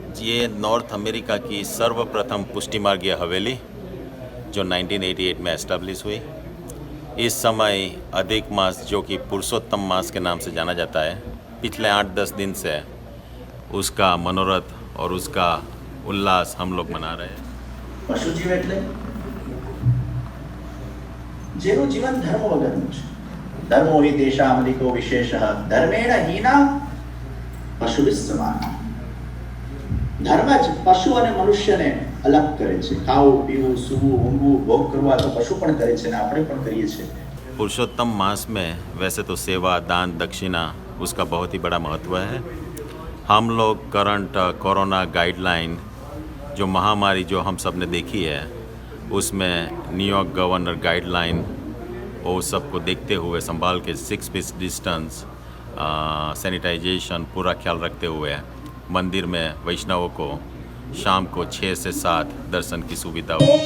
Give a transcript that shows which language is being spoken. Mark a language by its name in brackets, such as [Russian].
[Hindi] ये north America की सर्वप्रथम पुष्टि मार्गीय हवेली जो 1988 में एस्टेब्लिश हुई. इस समय अधिक मास, जो कि पुरुषोत्तम मास के नाम से जाना जाता है, पिछले 8-10 दिन से उसका मनोरथ और उसका उल्लास हम लोग मना रहे हैं. [Gujarati] પશુજીવ એટલે જેનું જીવન ધર્મ વગરનું છે. [Sanskrit] ધર્મો હિ દેશામલિકો વિશેષઃ ધર્મેણ હીના પશુભિઃ સમાનઃ. [Gujarati] ધર્મ જ પશુ અને મનુષ્યને અલગ કરે છે. ખાવું, પીવું, સૂવું, ઊંઘવું, ભોગ કરવા તો પશુ પણ કરે છે અને આપણે પણ કરીએ છીએ. [Hindi] पुरुषोत्तम मास में वैसे तो सेवा, दान, दक्षिणा उसका बहुत ही बड़ा महत्व है. हम लोग करंट कोरोना गाइडलाइन, जो महामारी जो हम सब ने देखी है, उसमें न्यूयॉर्क गवर्नर गाइडलाइन वो सबको देखते हुए संभाल के 6 फीट डिस्टेंस, सैनिटाइजेशन पूरा ख्याल रखते हुए मंदिर में वैष्णवों को शाम को 6 से 7 दर्शन की सुविधा